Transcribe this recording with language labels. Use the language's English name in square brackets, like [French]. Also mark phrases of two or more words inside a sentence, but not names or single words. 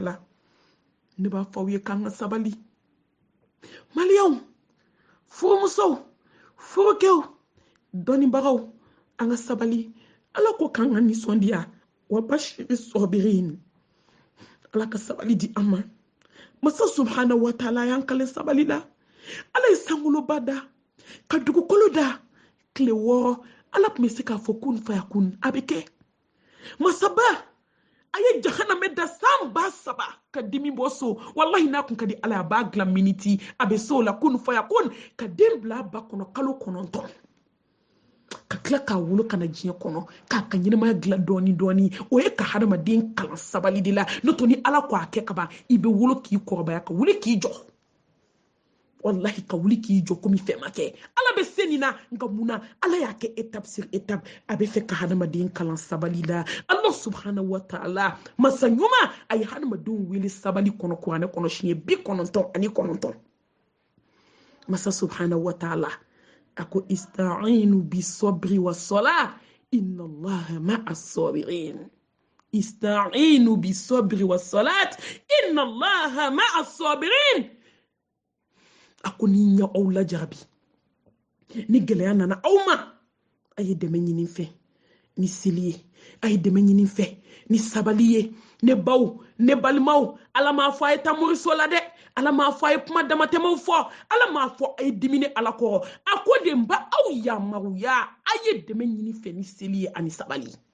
[Bambara] la ne b'a fɔ aw ye k'an ka sabali maliyɛnw furumusow furukɛw dɔnnibagaw an ka sabali Ala ko k'an ka nisɔndiya [Arabic] وبشر [Bambara] sabirin Ala ka sabali di an ma masa [Arabic] سبحانه وتعالى [Bambara] y'an kale sabali la Ala ye sankoloba da ka dugukolo da tile 6 Ala tun bɛ se k'a fɔ [Arabic] كن فيكون [Bambara] a bɛ kɛ masaba a ye jahanamɛ da san 3,000 ka dimi bɔ so wallahi n'a kun ka di Ala a b'a dilan miniti a bɛ se o la [Arabic] كن فيكون [Bambara] ka den bila a ba kɔnɔ kalo 9 ka tila k'a wolo ka na diɲɛ kɔnɔ k'a ka ɲɛnamaya dilan dɔɔni dɔɔni o ye ka hadamaden kalan sabali de la n'o tɛ ni Ala ko a kɛ ka ban i bɛ wolo k'i kɔrɔbaya ka wuli k'i jɔ wallahi ka wuli k'i jɔ komi fɛn ma kɛ Ala bɛ se nin na nka mun na Ala y'a kɛ [French] étape sur étape [Bambara] a bɛ fɛ ka hadamaden kalan sabali la [Arabic] الله سبحانه وتعالى [Bambara] masa ɲuman a ye hadamadenw wele sabali kɔnɔ kuranɛ kɔnɔ siɲɛ 99 [Arabic] masa سبحانه وتعالى [Bambara] a ko [Arabic] استعينوا بالصبر والصلاة إن الله مع الصابرين استعينوا بالصبر والصلاة إن الله مع الصابرين [Bambara] a ko ni ɲɛ aw lajarabi ni gɛlɛya nana aw ma a ye dɛmɛ ɲini fɛ ni seli ye a ye dɛmɛ ɲini fɛ ni sabali ye ne baw ne balimaw Ala m'a fɔ a ye taa moriso la dɛ Ala m'a fɔ a ye kuma damatɛmɛw fɔ Ala m'a fɔ a ye dimi ni Ala kɔrɔ a ko de n ba aw yamaruya a ye dɛmɛ ɲini fɛ ni seli ye ani sabali